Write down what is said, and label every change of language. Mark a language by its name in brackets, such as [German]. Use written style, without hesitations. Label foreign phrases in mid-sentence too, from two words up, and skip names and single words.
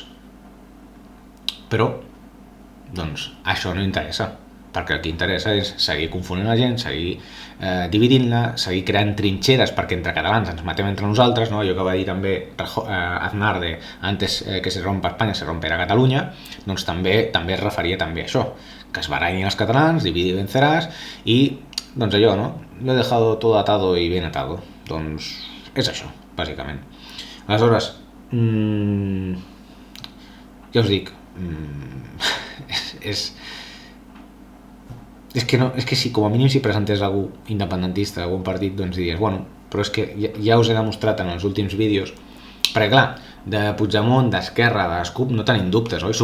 [Catalan] Però, doncs, això no interessa, perquè el que interessa és seguir confonent la gent, seguir dividint-la, seguir creant trinxeres perquè entre catalans ens matem entre nosaltres, no? Allò que va dir també Aznar [Spanish] de antes que se rompa [Catalan] Espanya se romperà Catalunya, doncs també es referia també a això, que es barallin els catalans, [Spanish] divide y venceràs, [Catalan] i doncs allò, no? [Spanish] Lo he dejado todo atado y bien atado. [Catalan] Doncs és això, bàsicament. Aleshores, ja us dic, és que si com a mínim si presentés algú independentista d'algun partit, doncs diries, bueno, però és que ja us he demostrat en els últims vídeos, perquè clar, de Puigdemont, d'Esquerra, de les CUP, no tenim dubtes, oi?